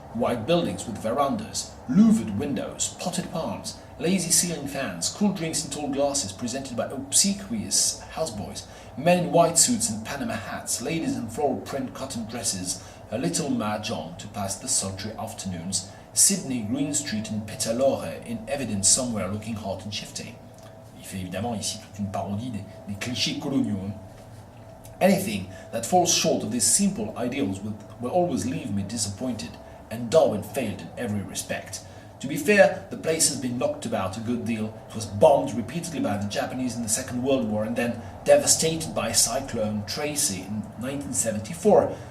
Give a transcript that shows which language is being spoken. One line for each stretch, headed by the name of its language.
English: White buildings with verandas, louvered windows, potted palms, lazy ceiling fans, cool drinks in tall glasses presented by obsequious houseboys, men in white suits and Panama hats, ladies in floral print cotton dresses, a little mahjong to pass the sultry afternoons, Sydney, Green Street and Petalore in evidence somewhere looking hot and shifty.
French: Il fait évidemment ici toute une parodie des clichés coloniaux.
English: Anything that falls short of these simple ideals will always leave me disappointed, and Darwin failed in every respect. To be fair, the place has been knocked about a good deal. It was bombed repeatedly by the Japanese in the Second World War and then devastated by Cyclone Tracy in 1974.